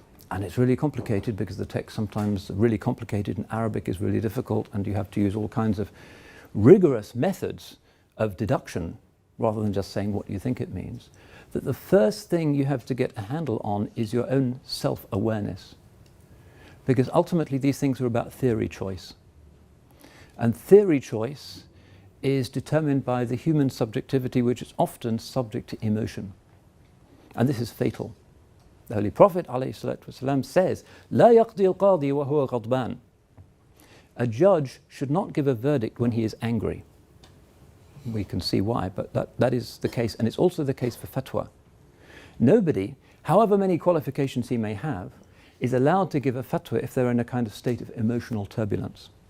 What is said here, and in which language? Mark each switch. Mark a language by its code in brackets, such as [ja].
[en] and it's really complicated because the text sometimes really complicated and Arabic is really difficult and you have to use all kinds of rigorous methods of deduction rather than just saying what you think it means, that the first thing you have to get a handle on is your own self-awareness. Because ultimately these things are about theory choice. And theory choice is determined by the human subjectivity, which is often subject to emotion. And this is fatal. The Holy Prophet ﷺ says, [ar] لا يقضي القاضي وهو غضبان. [en] A judge should not give a verdict when he is angry. We can see why, but that is the case, and it's also the case for fatwa. Nobody, however many qualifications he may have, is allowed to give a fatwa if they're in a kind of state of emotional turbulence.